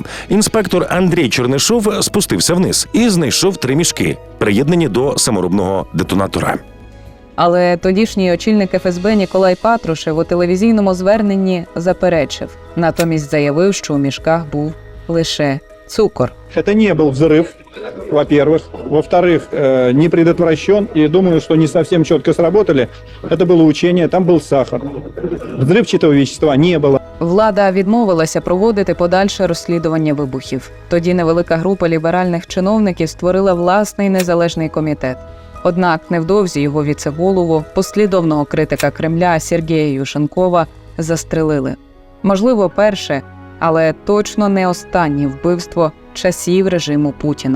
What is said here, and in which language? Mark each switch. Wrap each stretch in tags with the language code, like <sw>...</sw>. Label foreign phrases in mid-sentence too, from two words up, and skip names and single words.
<uk>Інспектор Андрій Чернишов спустився вниз і знайшов 3 мішки, приєднані до саморобного детонатора. Але тодішній очільник ФСБ Ніколай Патрушев у телевізійному зверненні заперечив. Натомість заявив, що у мішках був лише цукор.</uk> <ru>Это не был взрыв, во-первых. Во-вторых, не предотвращен. И думаю, что не совсем четко сработали. Это было учение, там был сахар. Взрывчатого вещества не было.</ru> <uk>Влада відмовилася проводити подальше розслідування вибухів. Тоді невелика група ліберальних чиновників створила власний незалежний комітет. Однак невдовзі його віце-голову, послідовного критика Кремля Сергія Юшенкова, застрелили. Можливо, перше, але точно не останнє вбивство часів режиму Путіна.</uk>